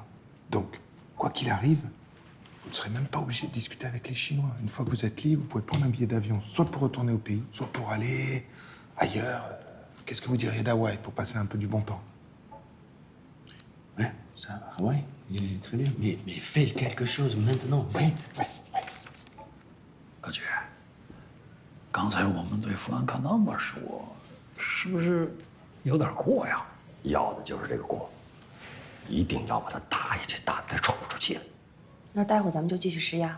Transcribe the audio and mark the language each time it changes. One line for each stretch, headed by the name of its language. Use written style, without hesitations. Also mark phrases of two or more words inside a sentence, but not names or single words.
French: Donc, quoi qu'il arrive, vous ne serez même pas obligé de discuter avec les Chinois. Une fois que vous êtes libre, vous pouvez prendre un billet d'avion, soit pour retourner au pays, soit pour aller ailleurs. Qu'est-ce que vous diriez d'Hawaï pour passer un peu du bon temps? Ouais, ça, Hawaï, il est très bien. Mais faites quelque chose maintenant, vite.
Chinese: 高局，刚才我们对弗兰克那么说，是不是有点过呀？要的就是这个过，一定要把他打下去，打得他喘不出气来。那待会儿咱们就继续施压。